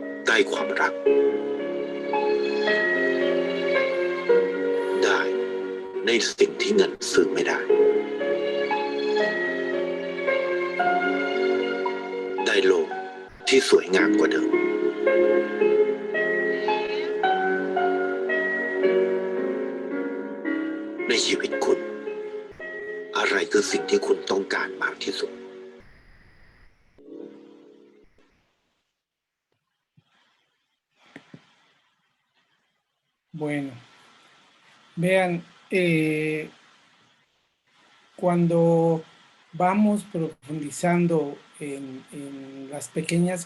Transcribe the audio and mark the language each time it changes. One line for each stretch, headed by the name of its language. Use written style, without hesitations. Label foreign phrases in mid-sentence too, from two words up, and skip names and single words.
Thai: ได้ความรักได้ในสิ่งที่เงินซื้อไม่ได้ได้โลกที่สวยงามกว่าเดิมในชีวิตคุณอะไรคือสิ่งที่คุณต้องการมากที่สุด
Spanish: Bueno, vean, cuando vamos profundizando en las pequeñas